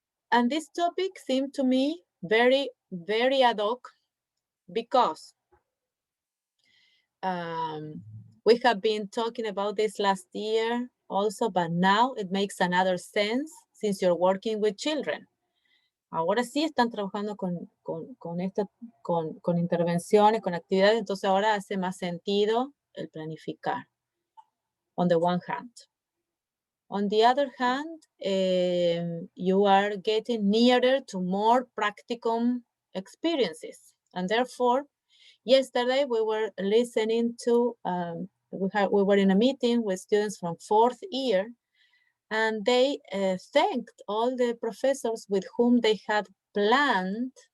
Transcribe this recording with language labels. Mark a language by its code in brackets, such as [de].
[en] And this topic seemed to me very, very ad hoc because we have been talking about this last year also, but now it makes another sense since you're working with children. [es] Ahora sí están trabajando con intervenciones, con actividades, entonces ahora hace más sentido el planificar, [en] on the one hand. On the other hand, you are getting nearer to more practicum experiences. And therefore, yesterday we were listening to, we were in a meeting with students from 4th year, and they thanked all the professors with whom they had planned